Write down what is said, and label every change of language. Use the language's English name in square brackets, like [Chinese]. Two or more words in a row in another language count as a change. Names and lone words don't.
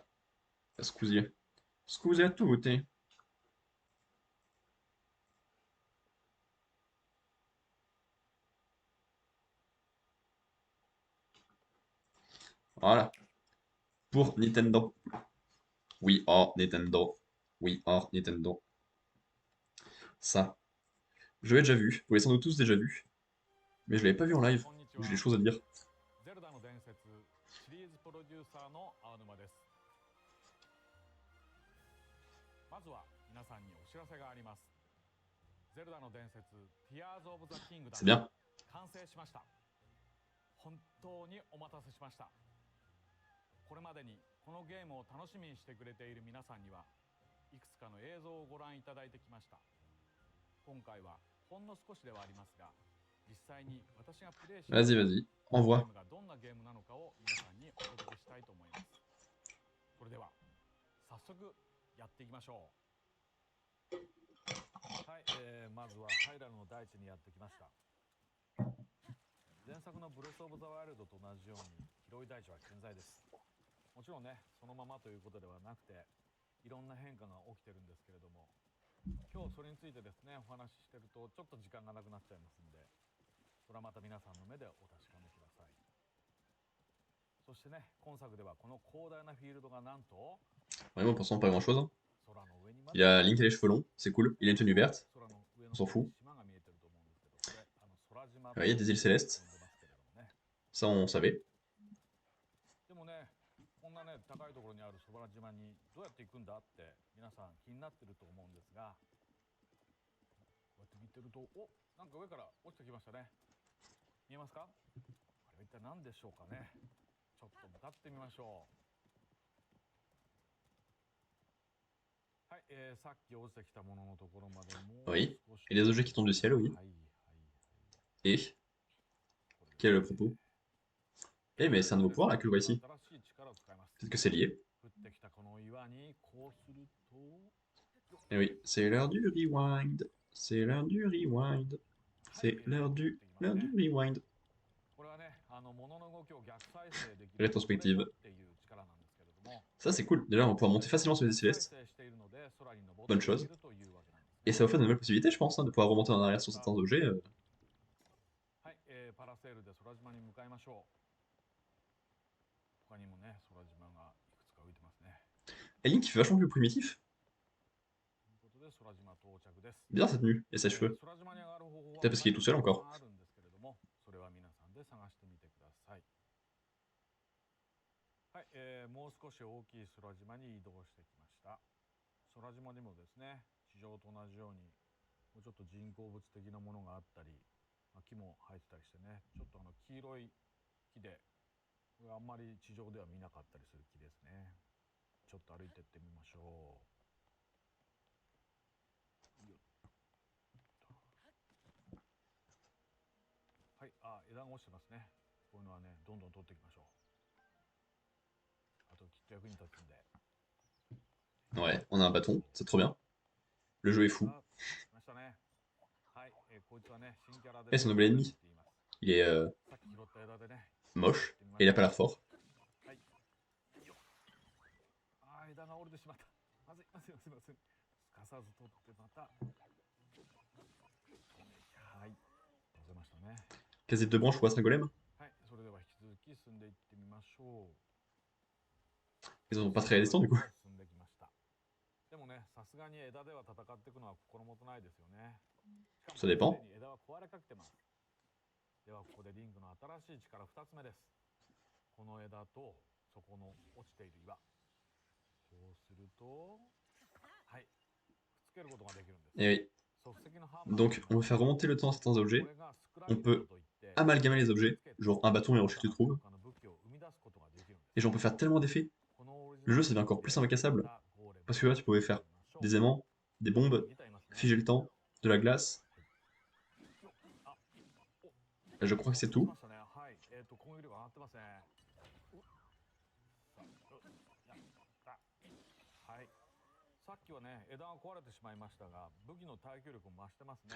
[Italian] Scusi. Scusi a tutti. Voilà. [French] Pour Nintendo. Oui, or Nintendo. Oui, or Nintendo. Ça. Je l'ai déjà vu. Vous l'avez sans doute tous déjà vu. Mais je l'avais pas vu en live. J'ai des choses à dire. [Japanese] ゼルダの伝説シリーズプロデューサーの青沼です。まずは皆さんにお知らせがあります。ゼルダの伝説 Tears of the Kingdom [French] C'est bien. [Japanese] 完成しました。本当にお待たせしました。これまでにこのゲームを楽しみにしてくれている皆さんにはいくつかの映像をご覧いただいてきました。今回はほんの少しではありますが、実際に私がプレイし [French] Vas-y, vas-y. Envoie. [Japanese] がどんなゲームなのかを皆さんにお届けしたいと思います。それでは早速やっていきましょう。はい、まずはハイラルの大地にやってきました。前作のブレスオブザワイルドと同じように広い大地は健在です。もちろんね、そのままということではなくて、いろんな変化が起きてるんですけれども、今日それについてですね、お話ししてるとちょっと時間がなくなっちゃいますんで、それはまた皆さんの目でお確かめください。そしてね、今作ではこの広大なフィールドがなんと [French] Vraiment, pour l'instant, pas grand chose. Hein. [Japanese] 空の上にま [French] Il a Link et les cheveux longs, c'est cool. Il a une tenue verte. [Japanese] 空の上の [French] On s'en fout. [Japanese] 島が見えてると思うんですけど、これ空島 [French] Ouais, il y a des îles célestes. [Japanese] と呼んでますけれどもね。 [French] Ça, on savait. [Japanese] でもね、こんなね、高いところにある空島にどうやって行くんだって皆さん気になってると思うんですが、こうやって見てると、お、なんか上から落ちてきましたね。見えますか？あれは一体何でしょうかね。ちょっと向かってみましょう。はい、さっき落ちてきたもののところまでもう [French] Oui. [Japanese] 少し [French] Et les objets qui tombent du ciel, oui. [Japanese] はいはいはい。 [French] Et quel est le propos? Eh, mais c'est un nouveau pouvoir là que je vois ici. Peut-être que c'est lié. Eh oui, c'est l'heure du rewind. C'est l'heure du rewind. C'est l'heure du rewind. Rétrospective. Ça, c'est cool. Déjà, on va pouvoir monter facilement sur les célestes. Bonne chose. Et ça offre de nouvelles possibilités, je pense, hein, de pouvoir remonter en arrière sur certains objets. [Japanese] はい、パラセールで空島に向かいましょう。他にもね、空島がいくつか浮いてますね。 [French] Et Link, il fait vachement plus primitif. [Japanese] ということで空島到着です。 [French] Bizarre cette tenue et ses cheveux. [Japanese] 空島に上がる方法は [French] Peut-être parce qu'il est tout seul encore. [Japanese] あるんですけれども、それは皆さんで探してみてください。はい、もう少し大きい空島に移動してきました。空島にもですね、地上と同じようにもうちょっと人工物的なものがあったり、木も生えてたりしてね、ちょっと黄色い木で、これあんまり地上では見なかったりする木ですね。ちょっと歩いてってみましょう。よっと。はい、あ、枝が落ちてますね。こういうのはね、どんどん取っていきましょう。あときっと役に立つんで。 [French] Ouais, on a un bâton, c'est trop bien. Le jeu est fou. [Japanese] あ、来ましたね。はい、こいつはね、新キャラで [French] Et [Japanese] す。 [French] son nouvel ennemi. [Japanese] って言います。 [French] Il est [Japanese] さっき拾った枝でね、 [French] moche, et il a pas l'air fort. [Japanese] はい。あー、枝が折れてしまった。まずいまずいまずいまずい。すかさず取ってまた。はい、乗せましたね。 [French] Quasi de deux branches, quoi, c'est un golem? [Japanese] はい、それでは引き続き進んでいってみましょう。 [French] Ils sont pas très résistants du coup. [Japanese] 進んできました。でもね、さすがに枝では戦っていくのは心もとないですよね。しかも [French] Ça dépend. [Japanese] すでに枝は壊れかけてます。ではここでリンクの新しい力2つ目です。この枝とそこの落ちている岩。こうすると、はい、くっつけることができるんです。 [French] Et oui. [Japanese] 即席のハンマー [French] Donc, on peut faire remonter le temps à certains objets. [Japanese] これがスクラ [French] On [Japanese] ンブル [French] peut [Japanese] といって、 [French] amalgamer les objets, genre un bâton et un rocher que tu trouves. [Japanese] 他の武器を生み出すことができるんです。 [French] Et genre, on peut faire tellement d'effets. [Japanese] このオリジ [French] Le [Japanese] ナル [French] jeu, ça devient encore plus incassable. [Japanese] またゴーレム [French] Parce que là, tu pouvais faire des aimants, des bombes, [Japanese] 見ていますね。 [French] figer le temps, de la glace. [Japanese] あ、 [French] Là, je crois que c'est tout. [Japanese] はい、攻撃力上がってますね。はい。さっきはね、枝が壊れてしまいましたが、武器の耐久力も増してますね。